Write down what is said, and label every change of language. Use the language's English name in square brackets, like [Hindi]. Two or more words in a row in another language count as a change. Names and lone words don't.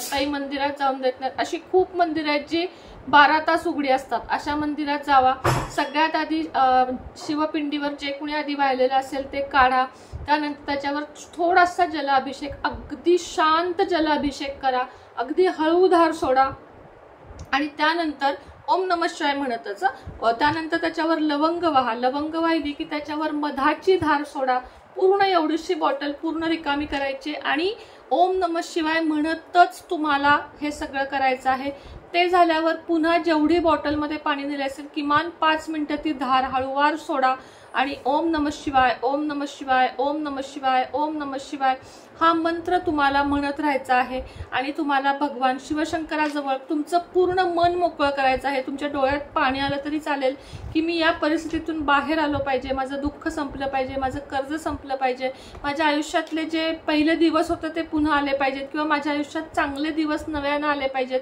[Marathi] काही मंदिरात जाऊन देत नाहीत, अशी खूप मंदिरं आहेत जी 12 तास उघडी असतात, अशा मंदिरात जावा। सगळ्यात आधी शिवपिंडीवर जे कुणी आधी वाहिलेलं असेल ते काढा, त्यानंतर त्याच्यावर थोडासा जलाभिषेक, अगदी शांत जलाभिषेक करा, अगदी हळूधार सोडा आणि त्यानंतर [Sanskrit] ओम नमः शिवाय [Marathi] म्हणतच त्यानंतर त्याच्यावर लवंग वाहा। लवंग वाहिली की त्याच्यावर मधाची धार सोडा। पूर्ण एवढीशी बॉटल पूर्ण रिकामी करायची आणि [Sanskrit] ओम नमः शिवाय [Marathi] म्हणतच तुम्हाला हे सगळं करायचं आहे। ते झाल्यावर पुन्हा जेवढी बॉटलमध्ये पाणी दिले असेल किमान 5 मिनिटं ती धार हळूवार सोडा आणि [Sanskrit] ओम नमः शिवाय, ओम नमः शिवाय, ओम नमः शिवाय, ओम नमः शिवाय [Marathi] हा मंत्र तुम्हाला म्हणत राहायचा आहे। आणि तुम्हाला भगवान शिवशंकराजवळ तुमचं पूर्ण मन मोकळं करायचं आहे। तुमच्या डोळ्यात पाणी आलं तरी चालेल की मी या परिस्थितीतून बाहेर आलो पाहिजे, माझं दुःख संपलं पाहिजे, माझं कर्ज संपलं पाहिजे, माझ्या आयुष्यातले जे पहिले दिवस होते ते पुन्हा आले पाहिजेत किंवा माझ्या आयुष्यात चांगले दिवस नव्यानं आले पाहिजेत।